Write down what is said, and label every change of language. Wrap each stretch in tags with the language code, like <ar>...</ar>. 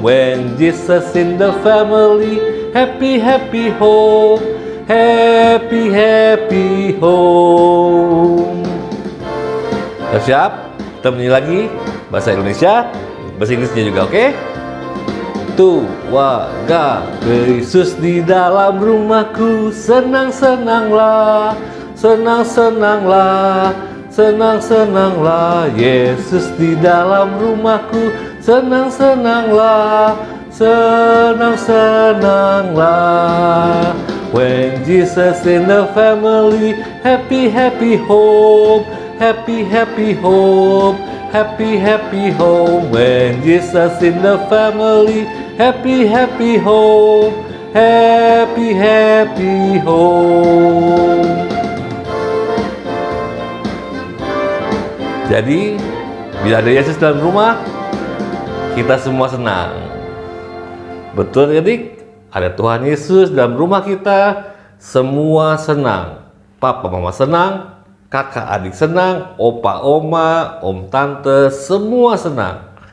<en>When Jesus in the family, happy happy home, happy happy home.</en> <id>Sudah siap? Kita menyanyi lagi bahasa Indonesia, bahasa Inggrisnya juga, oke? Tuaga Yesus di dalam rumahku, senang-senanglah, senang-senanglah, senang-senanglah. Yesus di dalam rumahku, senang-senanglah, senang-senanglah.</id> <en>When Jesus in the family, happy happy home, happy happy home, happy happy home. When Jesus in the family, happy happy home, happy happy home.</en> <id>Jadi bila ada Yesus dalam rumah, kita semua senang. Betul adik? Ada Tuhan Yesus dalam rumah kita, semua senang. Papa mama senang, kakak adik senang, opa oma, om tante, semua senang.</id>